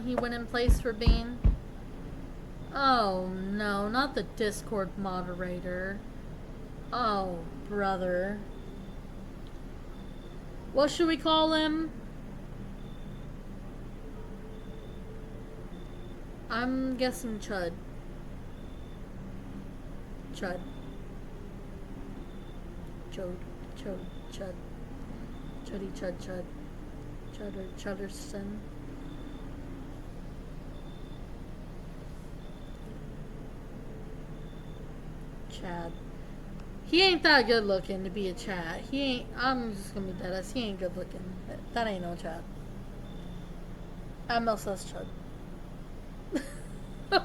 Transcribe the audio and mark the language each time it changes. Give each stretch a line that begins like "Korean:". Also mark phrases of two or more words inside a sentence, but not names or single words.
English: He went in place for Bean. Oh no, not the Discord moderator. Oh, brother. What should we call him? I'm guessing Chud. Chud. Chud. Chud. Chud. Chuddy Chud Chud. Chudderson. Chad. He ain't that good looking to be a Chad. He ain't. I'm just gonna be dead ass. He ain't good looking. That ain't no Chad. MLSS Chud.